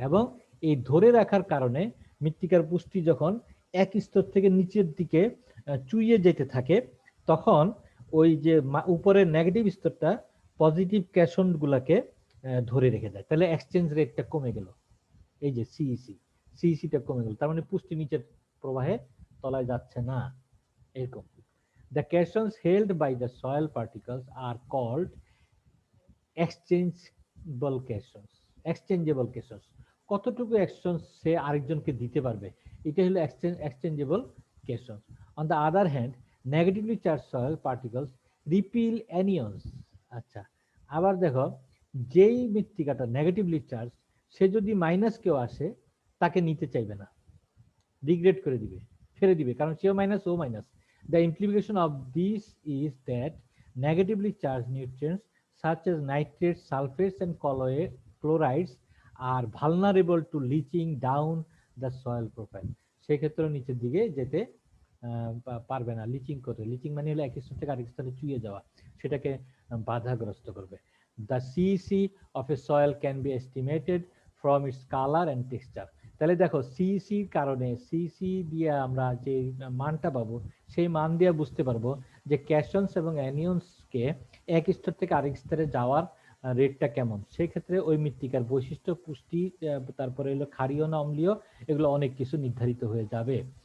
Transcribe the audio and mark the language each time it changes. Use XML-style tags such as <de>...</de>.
<bn>এবং এই ধরে রাখার কারণে মৃত্তিকার পুষ্টি যখন এক স্তর থেকে নিচের দিকে চুইয়ে যেতে থাকে তখন ওই যে উপরের নেগেটিভ স্তরটা পজিটিভ ক্যাশন গুলাকে ধরে রেখে দেয়। তাহলে এক্সচেঞ্জ রেটটা কমে গেল, এই যে সিইসিটা কমে গেল, তার মানে পুষ্টি নিচের প্রবাহে তলায় যাচ্ছে না, এরকম।</bn> <en>The cations held by the soil particles are called exchangeable cations।</en> <bn>exchangeable cations, কতটুকু অ্যাকশন সে আরেকজনকে দিতে পারবে, এটা হলো exchangeable cations।</bn> <en>On the other hand, negatively charged soil particles repel anions।</en> <bn>আচ্ছা, আবার দেখো যেই মৃত্তিকাটা নেগেটিভলি চার্জ সে যদি মাইনাস কেউ আসে তাকে নিতে চাইবে না, রিগ্রেট করে দিবে, ছেড়ে দিবে, কারণ সেও minus O minus.</bn> <en>The implication of this is that negatively charged nutrients such as nitrates, sulfates and chlorides are vulnerable to leaching down the soil profile।</en> <bn>সেক্ষেত্রে নিচের দিকে যেতে পারবে না, লিচিং করে। লিচিং মানে হলো এক স্তর থেকে আরেক স্তরে চুইয়ে যাওয়া, সেটাকে বাধাগ্রস্ত করবে।</bn> <en>The CEC of a soil can be estimated from its color and texture।</en> <bn>তাহলে দেখো সিসি কারণে সিসি দিয়ে আমরা যে মানটা পাবো সেই মান দিয়ে বুঝতে পারবো যে ক্যাশনস এবং অ্যানিয়নসকে এক স্তর থেকে আরেক স্তরে যাওয়ার রেটটা কেমন। সেই ক্ষেত্রে ওই মৃত্তিকার বৈশিষ্ট্য, পুষ্টি, তারপরে হলো ক্ষারীয় না অম্লীয়, এগুলো অনেক কিছু নির্ধারিত হয়ে যাবে।</bn>